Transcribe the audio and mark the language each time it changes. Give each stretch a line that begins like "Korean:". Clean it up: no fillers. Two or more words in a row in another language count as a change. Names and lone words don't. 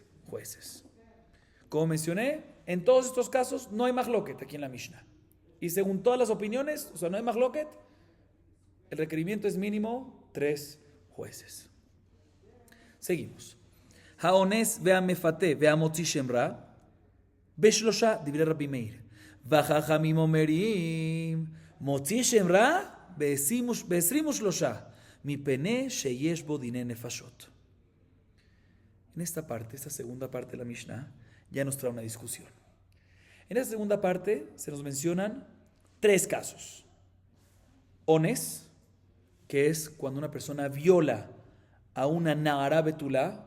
Spanish: 3 jueces. Como mencioné, En todos estos casos no hay mahloket aquí en la Mishnah. Y según todas las opiniones, o sea, no hay mahloket, el requerimiento es mínimo 3 jueces.
Hebrew: Seguimos. האונס והמפתה והמוציא שם רע בשלשה דברי רבי מאיר. וחכמים אומרים מוציא שם רע בעשרים ושלשה מפני שיש בו דיני נפשות.
Spanish: En esta parte, esta segunda parte de la Mishnah, ya nos trae una discusión. En esta segunda parte se nos mencionan 3 casos. Ones, que es cuando una persona viola a una
Hebrew: נערה בתולה.